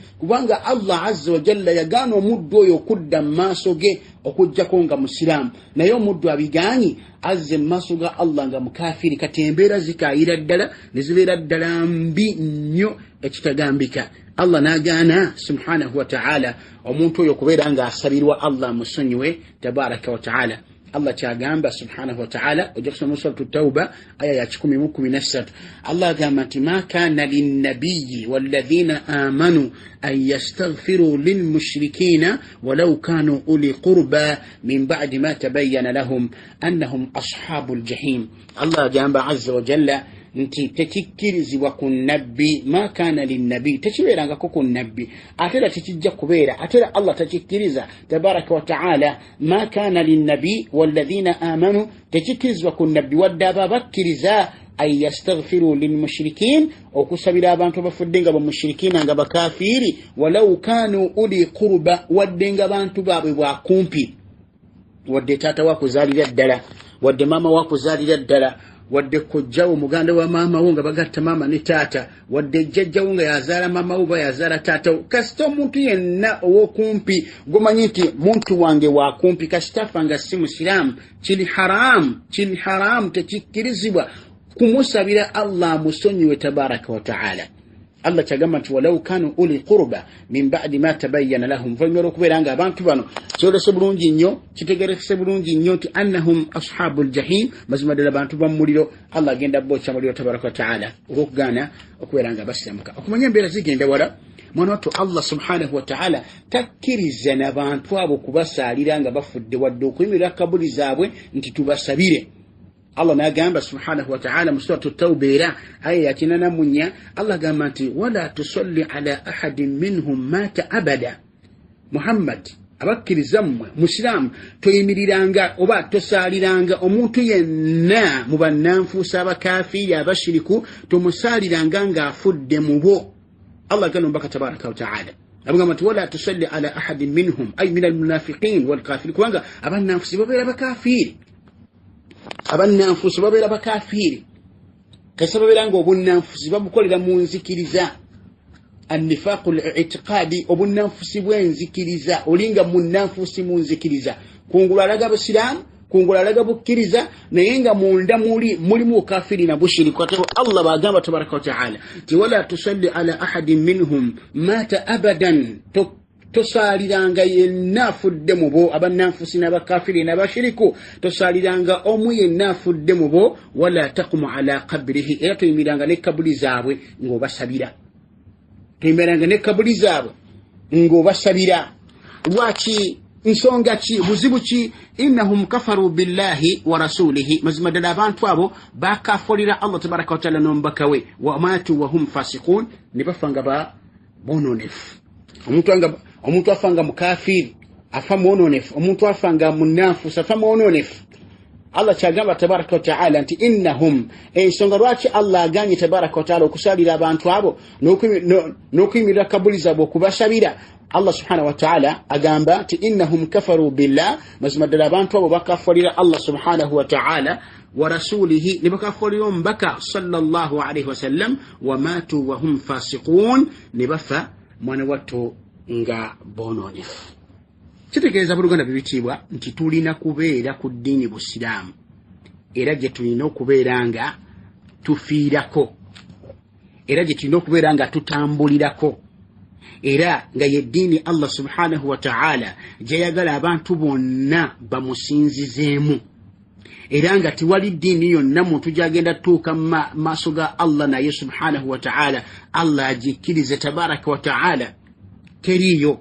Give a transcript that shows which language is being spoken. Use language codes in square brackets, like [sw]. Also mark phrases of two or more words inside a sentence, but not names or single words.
[lg] Kubanga Allah [ar] عز وجل [lg] yagaana omuddu oyo okudda mu maaso ge okujjako nga musiraamu, naye omuddu abigaanyi azze mu maaso ga Allah nga mukaafiri. Kati embeera zikaayira ddala ne zibeera ddala mbi nnyo ekitagambika. Allah n'agaana [ar] سبحانه وتعالى [lg] omuntu oyo okubeera nga asabirwa Allah musonyiwe [ar] تبارك وتعالى. [lg] Allah kyagamba [ar] سبحانه وتعالى [lg] ojja kusoma suratu Tauba aya ya 10:13. Allah agamba nti [ar] ما كان للنبي والذين آمنوا أن يستغفروا للمشركين ولو كانوا أولي قربى من بعد ما تبين لهم أنهم أصحاب الجحيم. [lg] Allah agamba [ar] عز وجل [lg] nti tekikkirizibwa ku nabbi, [ar] ما كان للنبي, [lg] tekibeerangako ku nabbi, ate era tekijja kubeera, ate era Allah takikkiriza [ar] تبارك وتعالى. ما كان للنبي والذين آمنوا, [lg] tekikkirizibwa ku nabbi wadde abo bakkiriza [ar] أن يستغفروا للمشركين, [lg] okusabira abantu abafudde nga bamushirikina nga bakafiiri, [ar] ولو كانوا أولي قربى, [lg] wadde nga bantu baabwe bwakumpi, wadde taata wakuzaalira ddala, wadde maama wakuzaalira ddala, wadde kojjawo muganda wa maama wo nga bagatta maama ne taata, wadde jjajjawo nga yazaala maama wo ba yazaala taata wo. Kasita omuntu yenna ow'okumpi gomanyi nti muntu wange wakumpi, kasitafa nga si musiraamu, kiri haramu, tekikkirizibwa kumusabira Allah musonyiwe [ar] تبارك وتعالى. [lg] Allah kyagamba nti [ar] ولو كانوا أولي قربى من بعد ما تبين لهم, [lg] oluvannyuma okubeera nga abantu bano kyolese bulungi nnyo, kitegerekese bulungi nnyo nti [ar] أنهم أصحاب الجحيم, [lg] mazima ddala bantu bamuliro. Allah agenda bokya muliro [ar] تبارك وتعالى [lg] olw'okugaana okubeera nga basiramuka. Okumanya embeera zigenda wala mwana Allah [ar] سبحانه وتعالى [lg] takkiriza n'abantu abo kubasaalira nga bafudde wadde okuyimirira kabuli zaabwe nti tubasabire. [ar] Allah n'agamba سبحانه وتعالى [lg] mu suratu Tawba era aya ya 84 Allah agamba nti [ar] ولا تصل على أحد منهم مات أبدا. [lg] Muhammad abakkiriza mmwe musiramu toyimiriranga oba tosaaliranga omuntu yenna mu bannanfuusa abakafiiri abashiriku tomusaaliranga ng'afudde mu bo. [ar] Allah [lg] gano mbaka [ar] تبارك وتعالى [lg] abagamba nti [ar] ولا تصل على أحد منهم أي من المنافقين والكافرين [lg] kubanga abannanfuusi babeera bakafiiri. Abannanfuusi babeera bakafiiri kasa babeera nga obunnanfuusi babukolera mu nzikiriza. [ar] النفاق الاعتقادي [lg] obunnanfuusi bw'enzikiriza olinga munnanfuusi mu nzikiriza kungula alaga busiramu kungula alaga bukkiriza naye nga munda mulimu kafiri na bushiriki. Allah bagamba [ar] تبارك وتعالى [lg] ti [ar] ولا تصل على أحد منهم مات أبدا [lg] tosaaliranga yenna afudde mu bo abannanfuusi n'abakafiri n'abashiriku tosaaliranga omu yenna afudde mu bo [ar] ولا تقم على قبره [lg] era toyimiranga ne kabuli zaabwe ng'obasabira. Toyimiranga ne kabuli zaabwe ng'obasabira. Lwaki? Nsonga ki? Buzibu ki? [ar] إنهم كفروا بالله ورسوله [lg] mazima ddala abantu abo bakafolera Allah [ar] تبارك وتعالى [lg] n'omubaka we [ar] وماتوا وهم فاسقون [lg] ne bafanga ba bononefu. Omuntu afanga mukafiri afa mwononefu. Omuntu afanga munanfuusi afa mwononefu. Allah kyagamba [ar] تبارك وتعالى [lg] nti innahum ensonga lwaki Allah aganye [ar] تبارك وتعالى [lg] okusalira abantu abo n'okuyimirira kabuli zaabwe okubasabira. Allah [ar] سبحانه وتعالى [lg] agamba nti [ar] إنهم كفروا بالله [lg] mazima ddala abantu abo bakafolera Allah [ar] سبحانه وتعالى ورسوله [lg] ne bakafolera omubaka [ar] صلى الله عليه وسلم وماتوا وهم فاسقون [lg] ne bafa mwana wattu nga bononefu. Kitegeeza buluganda bibitiibwa nti tulina kubeera ku ddiini busiraamu era gye tulina okubeera nga tufiirako era gye tulina okubeera nga tutambulirako era nga ye ddiini Allah [ar] سبحانه وتعالى [lg] gy'ayagala abantu bonna bamusinzizeemu era nga tiwali ddiini yonna muntu gy'agenda tuuka maaso ga Allah naye [ar] سبحانه وتعالى [lg] Allah agikkirize [ar] تبارك وتعالى [lg] teriyo.